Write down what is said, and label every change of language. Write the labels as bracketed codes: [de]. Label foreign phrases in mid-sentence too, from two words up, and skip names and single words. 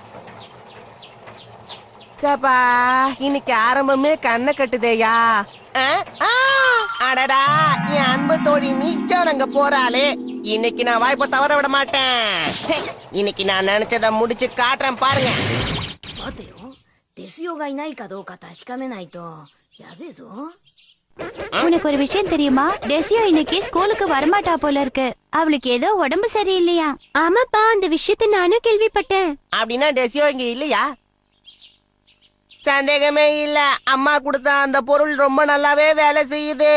[ta] சப்பா இன்னைக்கு ஆரம்பமே கண்ணை கட்டுதேயா. அடடா என் அன்பு தோழி மீச்சம் அங்க போறாளே. இன்னைக்கு நான் வாய்ப்பை தவற விட மாட்டேன். இன்னைக்கு நான் நினைச்சதை முடிச்சு காட்டுறேன் பாருங்க. [ja] 待てよ、デスヨがいないかどうか確かめないとやべえぞ。 [ta] உனக்கு ஒரு விஷயம் தெரியுமா? டெசியோ இன்னைக்கு ஸ்கூலுக்கு வரமாட்டா போல இருக்கு. அவளுக்கு ஏதோ உடம்பு சரியில்லையா? ஆமாப்பா, அந்த விஷயத்தை நானும் கேள்விப்பட்டேன். அப்படின்னா டெசியோ இங்க இல்லையா? சந்தேகமே இல்ல, அம்மா கொடுத்த அந்த பொருள் ரொம்ப நல்லாவே வேலை செய்யுது.